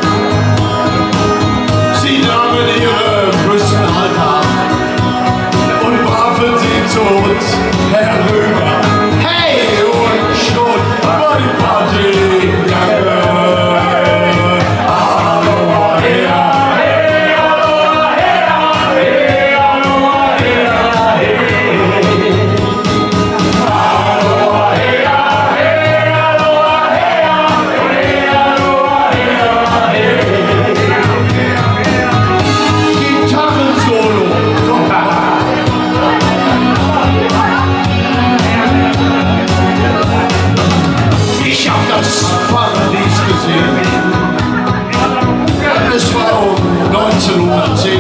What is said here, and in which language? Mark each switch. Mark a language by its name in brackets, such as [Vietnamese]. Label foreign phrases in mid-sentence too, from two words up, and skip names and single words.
[German] Sie nahmen ihre Brüstenhalter ab und warfen sie zu uns herüber. Hey, und schon war die Party im Gange. Aloha, hea, hey, aloha, hea, hey, aloha, hea, hey. Aloha, hea, hey, aloha, hea, hey, aloha, hea, hey. Gitarrensolo, komm mal. Ich hab das Paradies gesehen. Es war um 1910.